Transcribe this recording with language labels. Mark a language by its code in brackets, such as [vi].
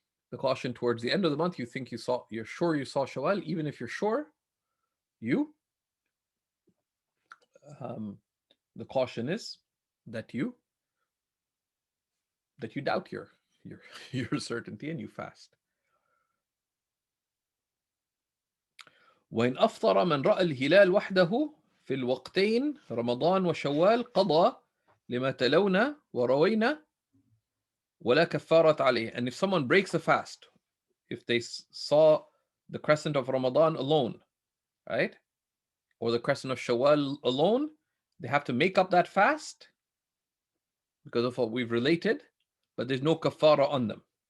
[en] The caution towards the end of the month, you're sure you saw Shawwal, even if you're sure, you, the caution is that you doubt your your certainty and you fast. [ar] وإن أفطر من رأى الهلال وحده في الوقتين رمضان وشوال قضى لما تلونا وروينا ولا كفارة عليه. [en] And if someone breaks a fast, if they saw the crescent of Ramadan alone, right, or the crescent of Shawwal alone, they have to make up that fast because of what we've related, but there's no kafara on them.